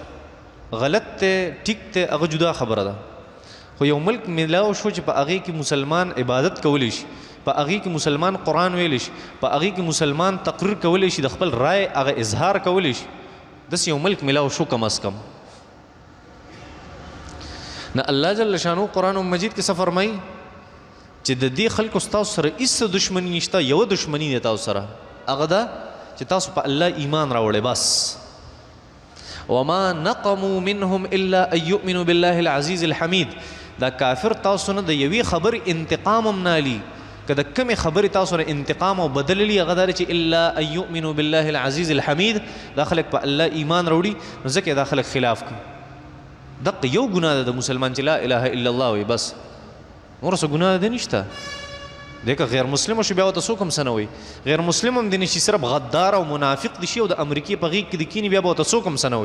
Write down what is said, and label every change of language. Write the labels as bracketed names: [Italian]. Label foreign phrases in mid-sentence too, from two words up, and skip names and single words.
[Pashto] غلط دی ټیک دی هغه جدا خبره ده، خو یو ملک میلاو شو چې په هغې کې مسلمان عبادت کولی شي، په هغې کې مسلمان قرآن ویلی شي، په هغې کې مسلمان تقریر کولی شي، د خپل رای هغه اظهار کولی شي. داسې یو ملک میلاو شو [Urdu] کم از کم. [Pashto] نه الله جل شانو قرآن مجید کې څه فرمایي چې د دې خلکو ستاسو سره هېڅ دشمني نشته، یوه دشمني دی تاسو سره، هغه ده چې تاسو په الله ایمان راوړئ بس. [Arabic] وما نقموا منهم الا ان يؤمنوا بالله العزيز الحميد. [Pashto] دا کافر تاسو نه د یوې خبرې انتقام هم نه علي، که د کمې خبرې تاسو نه انتقام او بدل لي هغه دا چې [Arabic] الا ان يؤمنوا بالله العزيز الحميد. [Pashto] دا خلک په الله ایمان راوړي نو ځکه دا خلک خلاف کوي. دقه یو ګناه ده د مسلمان چې [Arabic] لا اله الا الله [Pashto] وي بس، نور څه ګناه ده نشته. دیکه غیر مسلم شو بیا ورته څوک هم څه نه وایي، غیر مسلم هم دی نه چې صرف غدار او منافق دي شي او د امریکې په غېږ کې د کیني بیا به ورته څوک هم څه نه وایي.